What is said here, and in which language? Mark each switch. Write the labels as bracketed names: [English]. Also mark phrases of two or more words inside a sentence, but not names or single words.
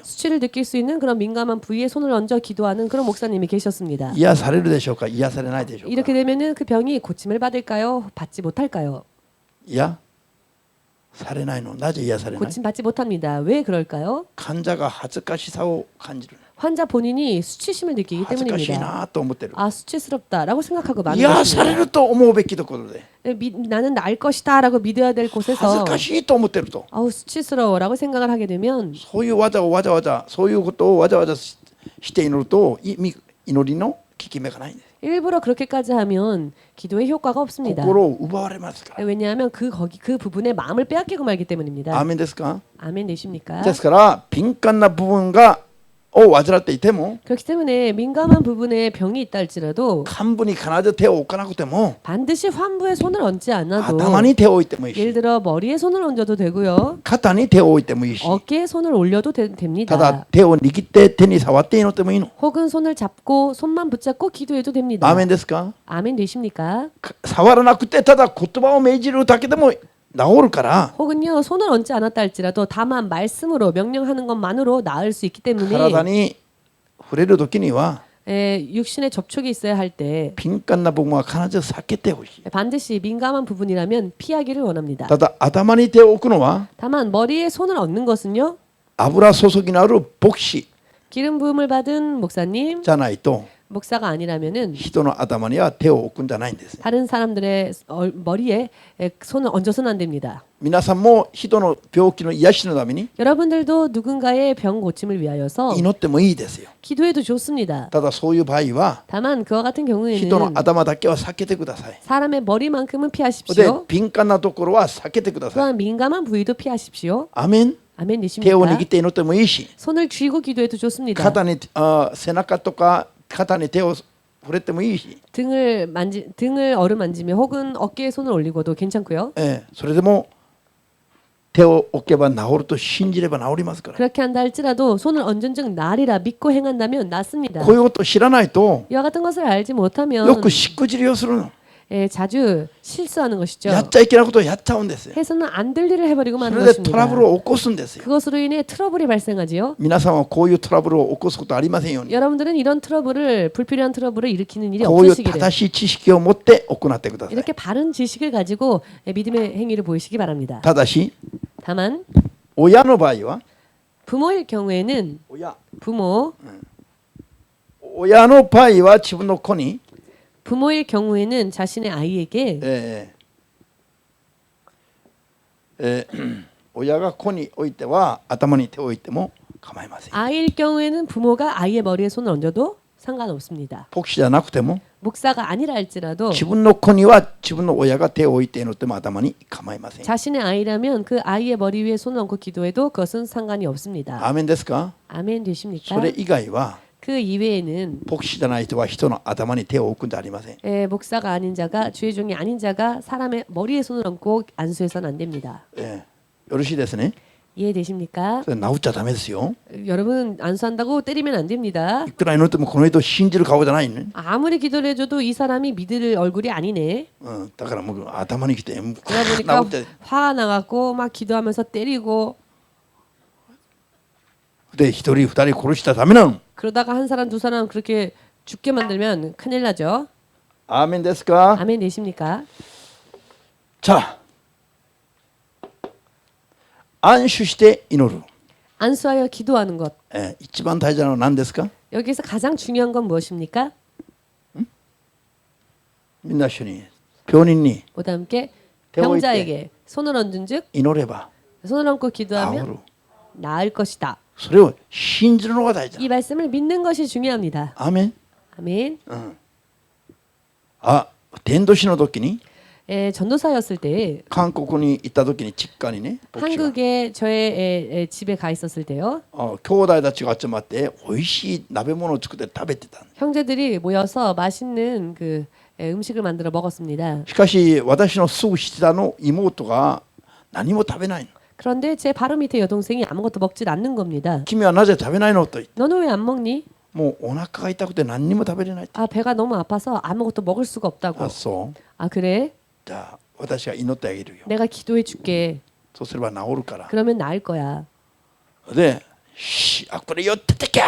[Korean] 수치를 느낄 수 있는 그런 민감한 부위에 손을 얹어 기도하는 그런 목사님이 계셨습니다. [Japanese] 癒されるでしょうか、癒されないでしょうか。 [Korean] 이렇게 되면은 그 병이 고침을 받을까요? 받지 못할까요? [Japanese] いや、されないの。なぜ癒されない？ [Korean] 고침 받지 못합니다. 왜 그럴까요? [Japanese] 患者が恥ずかしさを感じる。 [Korean] 환자 본인이 수치심을 느끼기 [Japanese] 恥ずかしい [Korean] 때문입니다. [Japanese] なと思ってる。 [Korean] 아 수치스럽다라고 생각하고 많은 [Japanese] 癒され [Korean] 것입니다. [Japanese] ると思うべきところで [Korean] 나는 나을 것이다라고 믿어야 될 [Japanese] 恥ず [Korean] 곳에서 [Japanese] かしいと思ってると、 [Korean] 아우 수치스러워라고 생각을 하게 되면 [Japanese] そういう技をわざわざそういうことをわざわざして祈ると祈りの効き目がないんです。 [Korean] 일부러 그렇게까지 하면 기도의 효과가 없습니다. [Japanese] 心を奪われますから。 [Korean] 왜냐하면 그 부분에 마음을 빼앗기고 말기 때문입니다. [Japanese] アーメンですか？ [Korean] 아멘 되십니까? [Japanese] ですから敏感な部分を患っていても [Korean] 그렇기 때문에 민감한 부분에 병이 있다 할지라도 [Japanese] 幹部に必ず手を置かなくても [Korean] 반드시 환부에 손을 얹지 않아도 [Japanese] 頭に手を置いてもいい [Korean] 예를 [Japanese] し [Korean] 들어 머리에 손을 얹어도 되고요. [Japanese] 肩に手を置いてもいいし [Korean] 어깨에 손을 올려도 [Japanese] た [Korean] 됩니다. [Japanese] だ手を握って手に触って祈ってもいいの。 [Korean] 혹은 손을 잡고 손만 붙잡고 기도해도 됩니다. [Japanese] アーメンですか？ [Korean] 아멘 되십니까? [Japanese] 触らなくてただ言葉を命じるだけでも治るから [Korean] 혹은요 손을 얹지 않았다 할지라도 다만 말씀으로 명령하는 것만으로 나을 수 있기 때문에 [Japanese] 体に触れる時には [Korean] 육신의 접촉이 있어야 할 때 [Japanese] 敏感な部分は必ず避けてほしい。 [Korean] 반드시 민감한 부분이라면 피하기를 원합니다. [Japanese] ただ頭に手を置くのは [Korean] 다만 머리에 손을 얹는 것은요 [Japanese] 油注ぎのある牧師 [Korean] 기름 부음을 받은 목사님 [Japanese] じゃないと [Korean] 목사가 아니라면은 [Japanese] 人の頭には手を置くんじゃないんです。 [Korean] 다른 사람들의 머리에 손을 얹어서는 안 됩니다. [Japanese] 皆さんも人の病気の癒しのために [Korean] 여러분들도 누군가의 병 고침을 위하여서 [Japanese] 祈ってもいいですよ。 [Korean] 기도해도 좋습니다. [Japanese] ただそういう場合は [Korean] 다만 그와 같은 [Japanese] 人の [Korean] 경우에는 [Japanese] 頭だけは避けてください。 [Korean] 사람의 머리만큼은 [Japanese] で [Korean] 피하십시오. [Japanese] 敏感なところは避けてください。 [Korean] 또한 민감한 부위도 피하십시오. [Japanese] アメン。 [Korean] 아멘 [Japanese] 手を [Korean] 되십니까? [Japanese] 握って祈ってもいいし [Korean] 손을 쥐고 기도해도 좋습니다. [Japanese] 肩に背中とか肩に手を触れてもいいし、 [Korean] 등을 어루만지며 혹은 어깨에 손을 올리고도 괜찮고요. [Japanese] それでも手を置けば治ると信じれば治りますから。 [Korean] 그렇게 한다 할지라도 손을 얹은 즉 나으리라 믿고 행한다면 낫습니다. [Japanese] こういうことを知らないと [Korean] 이와 같은 것을 알지 못하면 [Japanese] よくしくじりをするの。 [Korean] 자주 실수하는 것이죠. [Japanese] やっちゃいけないことをやっちゃうんですよ。 [Korean] 해서는 안 될 일을 해버리고 [Japanese] そ [Korean] 마는 [Japanese] れでトラブ [Korean] 것입니다. [Japanese] ルを起こすんですよ。 [Korean] 그것으로 인해 트러블이 발생하지요. [Japanese] 皆さんはこういうトラブルを起こすことありませんように。 [Korean] 여러분들은 이런 불필요한 트러블을 일으키는 일이 [Japanese] こういう [Korean] 없으시기를 [Japanese] 正しい知識を持って行ってください。 [Korean] 이렇게 바른 지식을 가지고 믿음의 행위를 보이시기 바랍니다. [Japanese] ただし [Korean] 다만 [Japanese] 親の場合は [Korean] 부모일 경우에는 부모 [Japanese] 親の場合は自分の子に [Korean] 부모일 경우에는 자신의 아이에게 [Japanese] 親が子においては頭に手を置いても構いません。 [Korean] 아이일 경우에는 부모가 아이의 머리에 손을 얹어도 상관없습니다. [Japanese] 牧師じゃなくても [Korean] 목사가 아니라 할지라도 [Japanese] 自分の子には自分の親が手を置いて祈っても頭に構いません。 [Korean] 자신의 아이라면 그 아이의 머리 위에 손을 얹고 기도해도 그것은 상관이 없습니다. [Japanese] アーメンですか？ [Korean] 아멘 되십니까? [Japanese] それ以外は [Korean] 그 이외에는 [Japanese] 牧師じゃない人は人の頭に手を置くんじゃありません。 [Korean] 목사가 아닌 자가 주의 종이 아닌 자가 사람의 머리에 손을 얹고 안수해서는 안 됩니다. [Japanese] よろしいですね。 [Korean] 이해되십니까? [Japanese] それ治っちゃダメですよ。 [Korean] 여러분 안수한다고 때리면 안 됩니다. [Japanese] いくら祈ってもこの人を信じる顔じゃないね。 [Korean] 아무리 기도를 해줘도 이 사람이 믿을 얼굴이 아니네. [Japanese] だからもう頭にきて [Korean] 그러다 [Japanese] 治 [Korean] 보니까 [Japanese] って [Korean] 화가 나갖고 막 기도하면서 때리고 [Japanese] で一人二人殺したらダメなの。 [Korean] 그러다가 한 사람 두 사람 그렇게 죽게 만들면 큰일 나죠. [Japanese] アーメンですか？ [Korean] 아멘 되십니까? [Japanese] さあ安守して祈る。 [Korean] 안수하여 기도하는 것. [Japanese] 一番大事なのは何ですか？ [Korean] 여기서 가장 중요한 건 무엇입니까? [Japanese] みんな一緒に病人に [Korean] 모두 함께 배워 병자에게 손을 얹은즉 [Japanese] 祈れば [Korean] 손을 얹고 [Japanese] 治 [Korean] 기도하면 [Japanese] る。 [Korean] 나을 것이다. [Japanese] それを信じるのが大事だ。 [Korean] 이 말씀을 믿는 것이 중요합니다. [Japanese] アーメン。 [Korean] 아멘. [Japanese] 伝道師の時に [Korean] 전도사였을 때 [Japanese] 韓国に行った時に実家にね、牧師が [Korean] 한국에 저의 집에 가 있었을 때요. [Japanese] 兄弟たちが集まって美味しい鍋物を作って食べてた。 [Korean] 형제들이 모여서 맛있는 그 음식을 만들어 먹었습니다. [Japanese] しかし私のすぐ下の妹が何も食べないの。 [Korean] 그런데 제 바로 밑에 여동생이 아무것도 먹질 않는 겁니다. [Japanese] 君はなぜ食べないのと言って、 [Korean] 너는 왜 안 먹니? [Japanese] もうお腹が痛くて何にも食べれないって。 [Korean] 아 배가 너무 아파서 아무것도 먹을 수가 없다고. [Japanese] あ、そう。 [Korean] 아 그래? [Japanese] じゃあ私が祈ってあげるよ。 [Korean] 내가 기도해 줄게. [Japanese] そうすれば治るから。 [Korean] 그러면 나을 거야. [Japanese] で、これ寄っててけ。